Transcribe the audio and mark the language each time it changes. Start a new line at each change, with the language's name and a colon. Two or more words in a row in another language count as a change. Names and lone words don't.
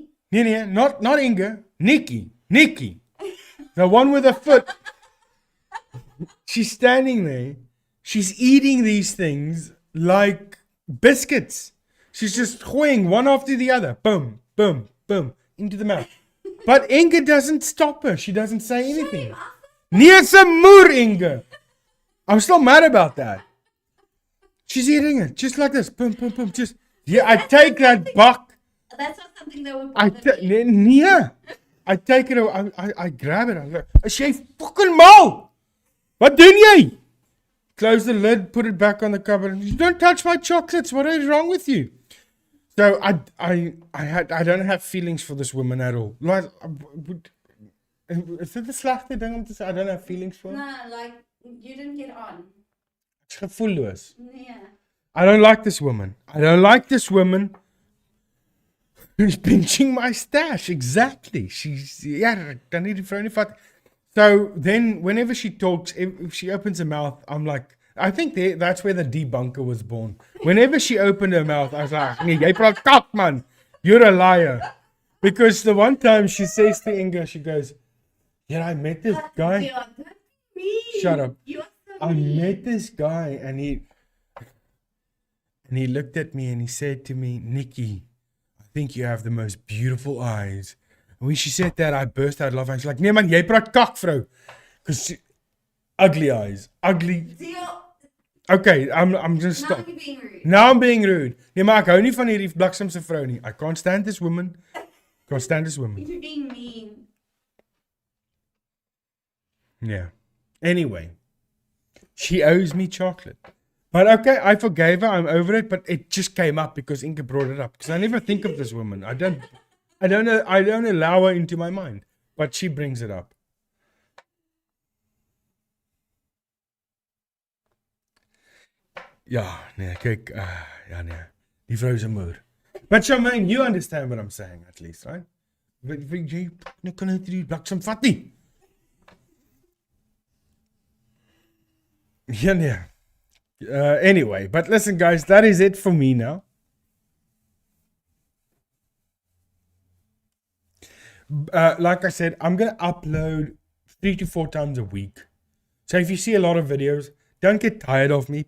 English: Yeah, not Inga. Nikki. The one with the foot. She's standing there. She's eating these things like biscuits. She's just going one after the other. Boom, boom, boom, into the mouth. But Inga doesn't stop her. She doesn't say anything.
Afrikaans: Nee se moer,
English: Inga. I'm still mad about that. She's eating it just like this. Boom, boom, boom. Just, yeah, I take that buck. That's not something that would I bother me. nee. I take it. I grab it. I go,
Afrikaans: "Sy fucking mal. Wat doen jy?"
English: Close the lid, put it back on the cupboard. And, "Don't touch my chocolates. What is wrong with you?" So I don't have feelings for this woman at all. Like,
Afrikaans: is dit 'n slegte ding om te sê?
English: I don't have feelings for her? No, like, you didn't get on.
Afrikaans: Ek's gevoelloos.
English: Yeah. I don't like this woman. Who's pinching my stash? Exactly. Yeah, I need to throw any fuck. So then, whenever she talks, if she opens her mouth, I'm like, I think that's where the debunker was born. Whenever she opened her mouth, I was like,
Afrikaans: nee, jy praat kak, man.
English: You're a liar. Because the one time she says to Inga, she goes, yeah, I met this guy. Shut up. I met this guy, and he looked at me and he said to me, Nikki, I think you have the most beautiful eyes. And when she said that, I burst out laughing. She's like,
Afrikaans: nee man, jy praat kak, vrou.
English: Because ugly eyes. Ugly. Okay, I'm just stop. Now I'm being rude.
Afrikaans: Nee, maar ek hou nie van hierdie bliksemse vrou nie.
English: I can't stand this woman. Can't stand this woman. You're being mean. Yeah. Anyway, she owes me chocolate. But okay, I forgave her. I'm over it. But it just came up because Inge brought it up. Because I never think of this woman. I don't allow her into my mind. But she brings it up.
Afrikaans: Ja, nee, kyk, ja nee. Die vrou is 'n moer.
English: But Charmaine, you understand what I'm saying at least, right?
Afrikaans: Jy kan net die bliksem vat nie. Ja nee.
English: Anyway, but listen guys, that is it for me now. Like I said, I'm going to upload 3 to 4 times a week. So if you see a lot of videos, don't get tired of me.